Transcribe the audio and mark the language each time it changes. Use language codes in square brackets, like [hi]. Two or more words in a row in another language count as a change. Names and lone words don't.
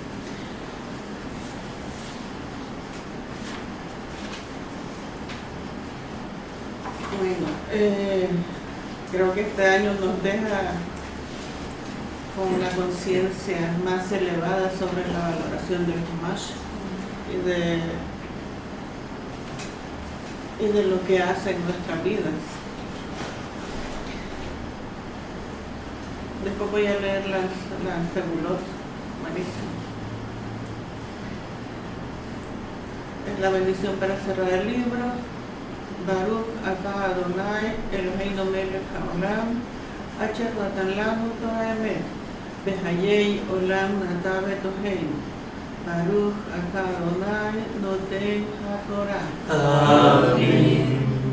[es] Bueno, creo que este año nos deja con una conciencia más elevada sobre la valoración del Chumash y de lo que hace en nuestras vidas. Después voy a leer las Segulot, buenísimo. Es la bendición para cerrar el libro. [he] ברוך אתה ה' אלהינו מלך העולם אשר נתן לנו תורה אמת בחיי עולם נטע בתוכנו. ברוך אתה ה' נותן התורה. [es] Amén.